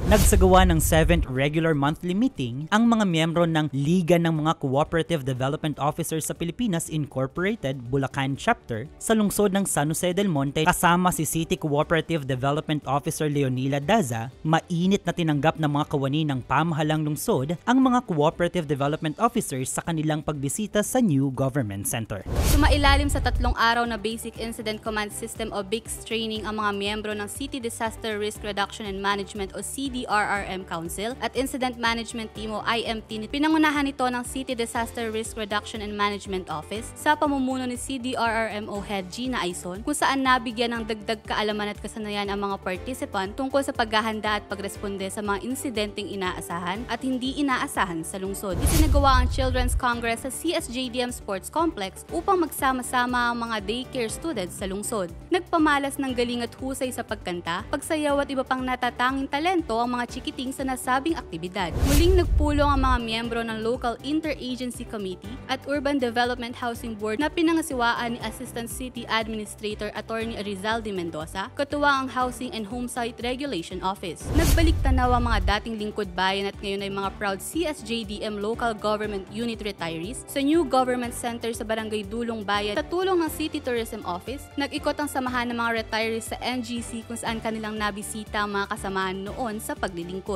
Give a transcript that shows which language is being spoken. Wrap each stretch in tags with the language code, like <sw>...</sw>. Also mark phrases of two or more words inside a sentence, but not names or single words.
<tl>Nagsagawa ng 7th regular monthly meeting ang mga miyembro ng Liga ng mga Cooperative Development Officers sa Pilipinas Incorporated Bulacan Chapter sa lungsod ng San Jose del Monte kasama si City Cooperative Development Officer Leonila Daza. Mainit na tinanggap ng mga kawani ng pamahalang lungsod ang mga Cooperative Development Officers sa kanilang pagbisita sa New Government Center. Sumailalim sa 3 araw na Basic Incident Command System o BICS training ang mga miyembro ng City Disaster Risk Reduction and Management o CDRRM Council at Incident Management Team o IMT. Pinangunahan ito ng City Disaster Risk Reduction and Management Office sa pamumuno ni CDRRM o Head Gina Aison, kung saan nabigyan ng dagdag kaalaman at kasanayan ang mga participant tungkol sa paghahanda at pagresponde sa mga insidenteng inaasahan at hindi inaasahan sa lungsod. Isinagawa ang Children's Congress sa CSJDM Sports Complex upang magsama-sama ang mga daycare students sa lungsod. Nagpamalas ng galing at husay sa pagkanta, pagsayaw at iba pang natatanging talento ang mga chikiting sa nasabing aktibidad. Muling nagpulong ang mga miyembro ng Local Interagency Committee at Urban Development Housing Board na pinangasiwaan ni Assistant City Administrator Attorney Rizaldi Mendoza, katuwang ang Housing and Homesite Regulation Office. Nagbalik tanaw ang mga dating lingkod bayan at ngayon ay mga proud CSJDM Local Government Unit retirees sa New Government Center sa Barangay Dulong Bayan. Sa tulong ng City Tourism Office, nag-ikot ang samahan ng mga retirees sa NGC kung saan kanilang nabisita ang mga kasamahan noon sa paglilingkod.</tl>